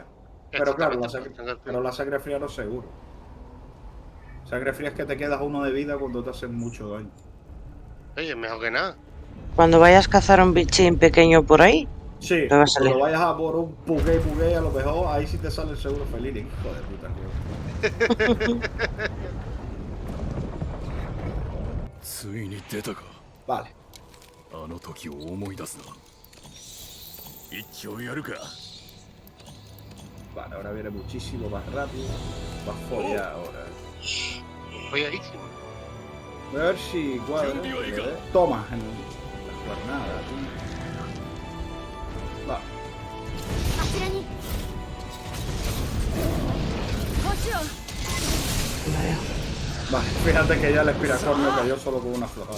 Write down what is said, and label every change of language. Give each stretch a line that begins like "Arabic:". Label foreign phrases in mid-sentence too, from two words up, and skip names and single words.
Spanish: Pero claro, la sangre fría no es seguro. Sangre fría es que te quedas uno de vida cuando te hacen mucho daño. Oye, mejor que nada. Cuando vayas a cazar un bichín pequeño por ahí, Sí, te va a salir. cuando vayas a por un puguey, a lo mejor ahí sí te sale el seguro feline. Hijo de puta, tío.
Japanese: ついに出たか。
Spanish: Vale.
Japanese: あの時を思い出すな。一丁やるか。
Spanish: Vale, ahora viene muchísimo más rápido. Más follado ahora. Folladísimo. Voy a ver si cuadra. Toma en la cuernada, tío. Va. Vale, fíjate que ya el espiracornio cayó solo con una flojada.